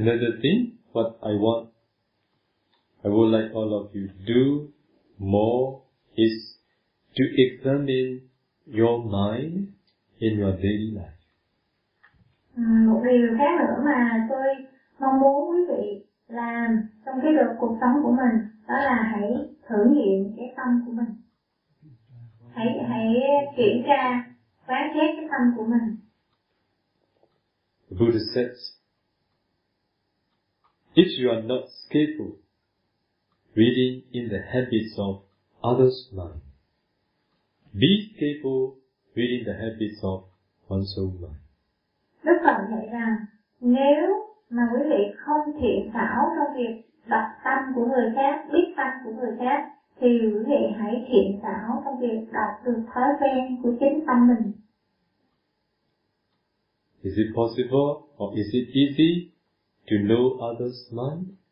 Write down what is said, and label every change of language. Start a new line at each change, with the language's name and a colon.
English: Another thing, what I want, I would like all of you to do more is to examine your mind in your daily life.
Vietnamese: Một điều khác nữa mà tôi mong muốn quý vị làm trong cái đợt cuộc sống của mình, đó là hãy thử nghiệm cái tâm của mình. Hãy kiểm tra, quán xét cái tâm của mình.
English: The Buddha says, if you are not skillful reading in the habits of others' mind, be skillful reading the habits of one's own mind.
Vietnamese: Đức Phật dạy rằng nếu mà quý vị không thiện xảo trong việc đọc tâm của người khác, biết tâm của người khác, thì quý vị hãy thiện xảo trong việc đọc được thói quen của chính tâm mình.
English: Is it possible or is it easy to know others' mind?